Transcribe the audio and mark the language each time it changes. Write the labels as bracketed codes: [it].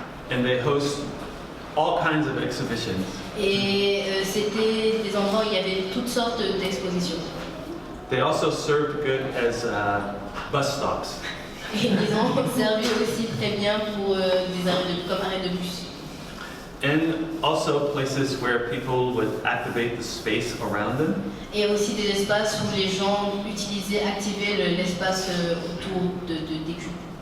[en] And they host all kinds of exhibitions. [fr] Et c'était des endroits où il y avait toutes sortes d'expositions. [en] They also served good as bus stops. [fr] Et ils ont servi aussi très bien pour comme arrêt de bus. [en] And also places where people would activate the space around them. [fr] Et aussi des espaces où les gens activaient l'espace autour des cubes.